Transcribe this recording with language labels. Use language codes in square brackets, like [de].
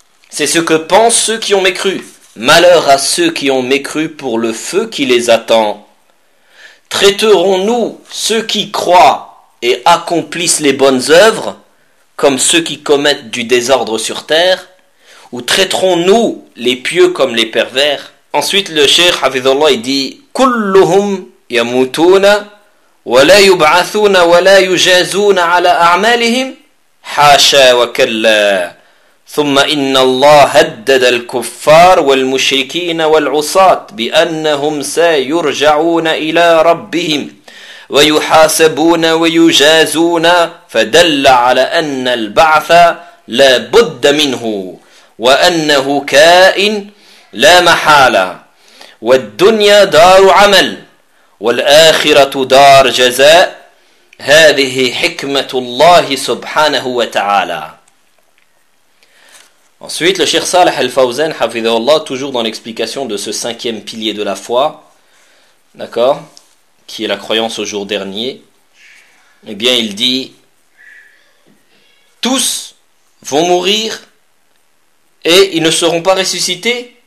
[fr] C'est ce que pensent ceux qui ont mécru. Malheur à ceux qui ont mécru pour le feu qui les attend. Traiterons-nous ceux qui croient et accomplissent les bonnes œuvres comme ceux qui commettent du désordre sur terre, ou traiterons-nous les pieux comme les pervers? Ensuite, le Cheikh Hafidhullah il dit [ar] كلهم يموتون ولا يبعثون ولا يجازون على أعمالهم حاشا وكلا ثم إن الله هدد الكفار والمشركين والعصاة بأنهم سيرجعون إلى ربهم ويحاسبون ويجازون فدل على أن البعث لا بد منه وأنه كائن لا محالة والدنيا دار عمل والآخرة دار جزاء هذه حكمة الله سبحانه وتعالى. [fr] Ensuite, le Cheikh Saleh Al-Fawzan, hafidhahullah, toujours dans l'explication de ce cinquième pilier de la foi, d'accord, qui est la croyance au jour dernier, eh bien, il dit, tous vont mourir et ils ne seront pas ressuscités.